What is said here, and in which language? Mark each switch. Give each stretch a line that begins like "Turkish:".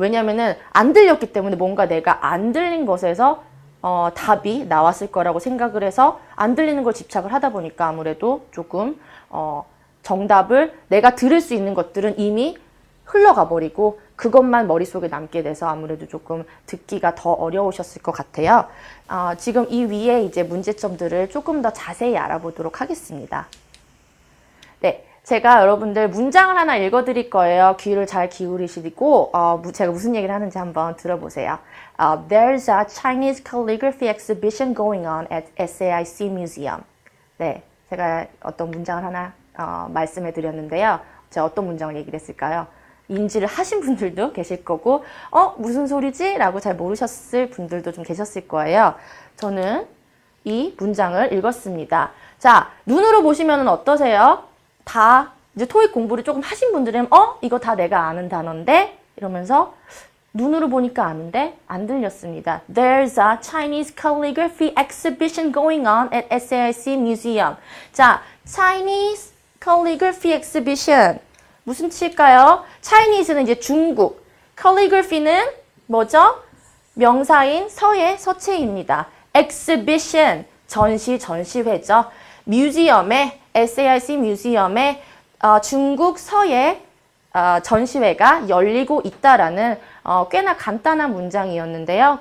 Korean: 왜냐면은 안 들렸기 때문에 뭔가 내가 안 들린 것에서 답이 나왔을 거라고 생각을 해서 안 들리는 걸 집착을 하다 보니까 아무래도 조금 정답을 내가 들을 수 있는 것들은 이미 흘러가 버리고 그것만 머릿속에 남게 돼서 아무래도 조금 듣기가 더 어려우셨을 것 같아요. 지금 이 위에 이제 문제점들을 조금 더 자세히 알아보도록 하겠습니다. 네. 제가 여러분들 문장을 하나 읽어드릴 거예요. 귀를 잘 기울이시고 제가 무슨 얘기를 하는지 한번 들어보세요.
English: There's a Chinese calligraphy exhibition going on at SAIC Museum.
Korean: 네, 제가 어떤 문장을 하나 말씀해 드렸는데요. 제가 어떤 문장을 얘기를 했을까요? 인지를 하신 분들도 계실 거고 무슨 소리지? 라고 잘 모르셨을 분들도 좀 계셨을 거예요. 저는 이 문장을 읽었습니다. 자, 눈으로 보시면 어떠세요? 다 이제 토익 공부를 조금 하신 분들은 이거 다 내가 아는 단어인데 이러면서 눈으로 보니까 아는데 안 들렸습니다.
English: There's a Chinese calligraphy exhibition going on at SAIC Museum.
Korean: 자,
English: Chinese calligraphy exhibition
Korean: 무슨 뜻일까요? Chinese는 이제 중국, calligraphy는 뭐죠? 명사인 서예, 서체입니다. exhibition 전시회죠. 뮤지엄에 SAIC 뮤지엄에 중국 서예 전시회가 열리고 있다라는 꽤나 간단한 문장이었는데요.